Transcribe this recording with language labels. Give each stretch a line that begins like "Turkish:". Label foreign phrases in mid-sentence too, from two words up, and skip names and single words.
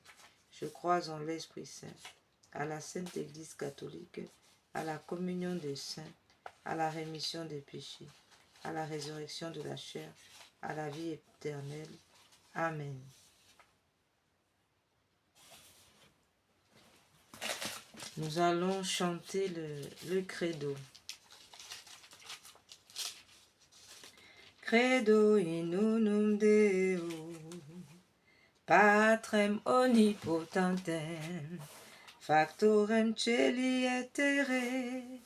French: Je crois en l'Esprit Saint, à la Sainte Église catholique, à la communion des saints, à la rémission des péchés, à la résurrection de la chair, à la vie éternelle. Amen. Nous allons chanter le credo.
Latin: Credo in unum Deo, Patrem omnipotentem, factorem celi et terrae,